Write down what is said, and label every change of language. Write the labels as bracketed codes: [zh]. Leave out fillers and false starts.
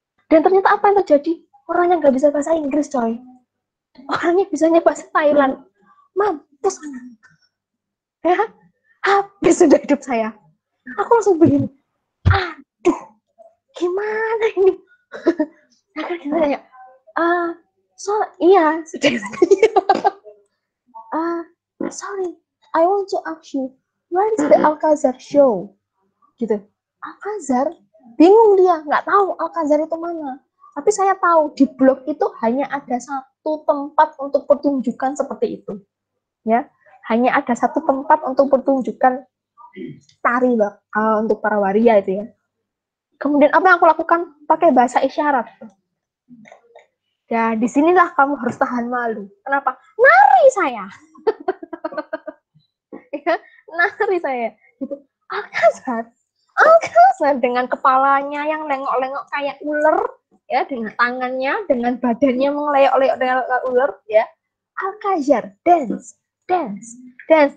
[id] Dan ternyata apa yang terjadi? Orangnya gak bisa bahasa Inggris, coy. Orangnya bisanya bahasa Thailand. Mampus anak. Ya, habis sudah hidup saya. Aku langsung begini, aduh, gimana ini? Akhirnya kita tanya, iya, sudah. [en] Sorry, I want to ask you, where is the Alcazar show? [id] Gitu. Alcazar? Bingung dia, nggak tahu Alcazar itu mana. Tapi saya tahu di blog itu hanya ada satu tempat untuk pertunjukan seperti itu. Ya, hanya ada satu tempat untuk pertunjukan tari untuk para waria itu ya. Kemudian apa yang aku lakukan? Pakai bahasa isyarat. Ya, disinilah kamu harus tahan malu. Kenapa? Nari saya. Ya, nari saya. Gitu. Alcazar dengan kepalanya yang lengok-lengok kayak ular, ya, dengan tangannya, dengan badannya mengeleyok-eleyok dengan ular, ya. [en] Alkazar, dance, dance, dance.